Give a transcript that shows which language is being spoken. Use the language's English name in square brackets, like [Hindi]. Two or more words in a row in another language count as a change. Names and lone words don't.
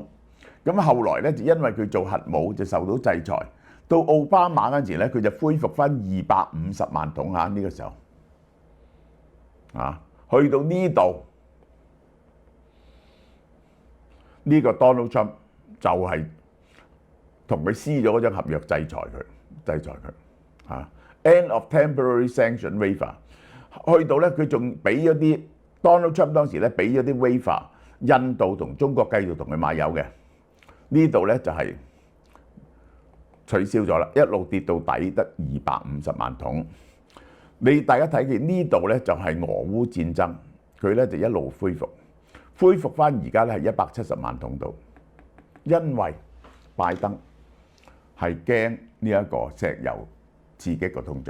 [Cantonese] 咁後來咧就因為佢做核武就受到制裁，到奧巴馬嗰陣時咧佢就恢復翻250萬桶嚇。呢個時候去到呢度，呢個 Donald Trump 就係同佢撕咗嗰張合約，制裁佢 [English] End of temporary sanction waiver。 [Cantonese] 去到咧佢仲俾咗啲 Donald Trump 當時咧俾咗啲 waiver， 印度同中國繼續同佢買油嘅。呢度咧就係取消咗啦，一路跌到底得250萬桶。大家睇見呢度咧就係俄烏戰爭，佢咧就一路恢復翻而家咧係170萬桶度，因為拜登係驚呢一個石油刺激個通脹。